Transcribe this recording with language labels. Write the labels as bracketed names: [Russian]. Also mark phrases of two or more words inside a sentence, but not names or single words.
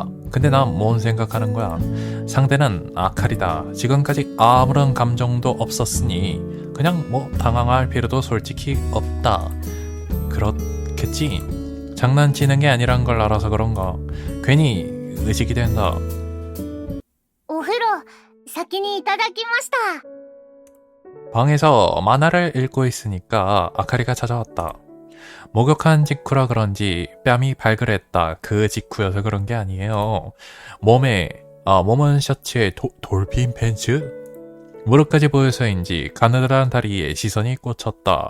[Korean] 근데 난 뭔 생각하는 거야. 상대는 아카리다. 지금까지 아무런 감정도 없었으니 그냥 당황할 필요도 솔직히 없다. 그렇겠지. 장난치는 게 아니란 걸 알아서 그런가. 괜히 의식이 된다. [Japanese] お風呂先にいただきました。 [Korean] 방에서 만화를 읽고 있으니까 아카리가 찾아왔다. 목욕한 직후라 그런지 뺨이 발그랬다. 그 직후여서 그런 게 아니에요. 몸은 셔츠에 돌핀 팬츠? 무릎까지 보여서인지 가느다란 다리에 시선이 꽂혔다.